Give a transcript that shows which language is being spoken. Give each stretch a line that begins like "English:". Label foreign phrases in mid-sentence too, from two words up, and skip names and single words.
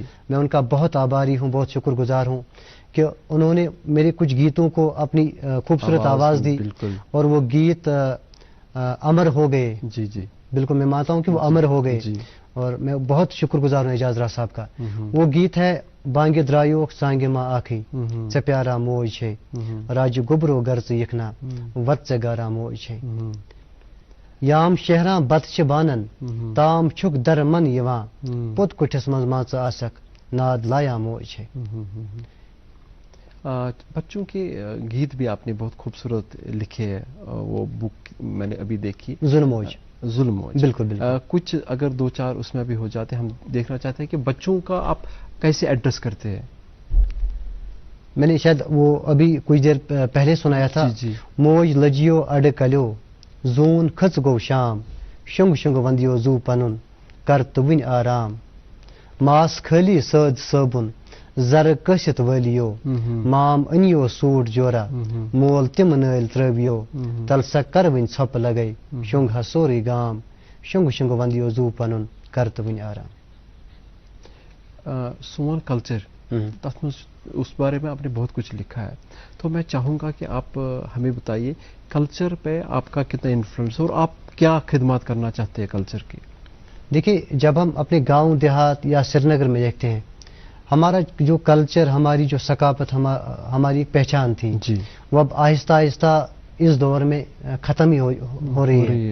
Urdu: میں ان کا بہت آباری ہوں, بہت شکر گزار ہوں کہ انہوں نے میرے کچھ گیتوں کو اپنی خوبصورت آواز دی, اور وہ گیت امر ہو گئے. جی جی بالکل, میں مانتا ہوں کہ وہ امر ہو گئے, اور میں بہت شکر گزار ہوں اعجاز راہ صاحب کا. وہ گیت ہے
Kashmiri: بانگ درایوک سانگ ماں آکھی سے پیارا موج ہے, راج گبرو گرز یکنا وت سے گارا موج ہے. یام شہراں بت چھ بانن تام چھک در من یواں پوت کٹھس مز ماژ آسک ناد لایا موج ہے.
Urdu: بچوں کے گیت بھی آپ نے بہت خوبصورت لکھے ہیں, وہ بک میں نے ابھی دیکھی, ظلموج. بالکل بالکل. کچھ اگر 2-4 اس میں بھی ہو جاتے, ہم دیکھنا چاہتے ہیں کہ بچوں کا آپ کیسے ایڈریس کرتے ہیں. میں نے شاید وہ ابھی کچھ دیر پہلے سنایا تھا. جی.
Kashmiri: موج لجیو اڈ کلیو زون کھچ گو شام شنگ شنگ وندیو زو پنن کر تو ون آرام ماس کھلی سد صابن زر کشت ولیو مام انیو سوٹ جورا مول تم نل ترویو تل سا کر ون ژھپ لگے شنگ ہا سوری گام شنگ شنگ وندیو زو پنن کر تو ون آرام. سون کلچر,
Urdu: اس بارے میں آپ نے بہت کچھ لکھا ہے, تو میں چاہوں گا کہ آپ ہمیں بتائیے کلچر پہ آپ کا کتنا انفلوئنس اور آپ کیا خدمات کرنا چاہتے ہیں کلچر کی. دیکھیے, جب ہم اپنے گاؤں دیہات یا سری نگر میں دیکھتے ہیں, ہمارا جو کلچر, ہماری جو ثقافت, ہماری پہچان تھی, وہ اب آہستہ آہستہ اس دور میں ختم ہی ہو رہی ہے.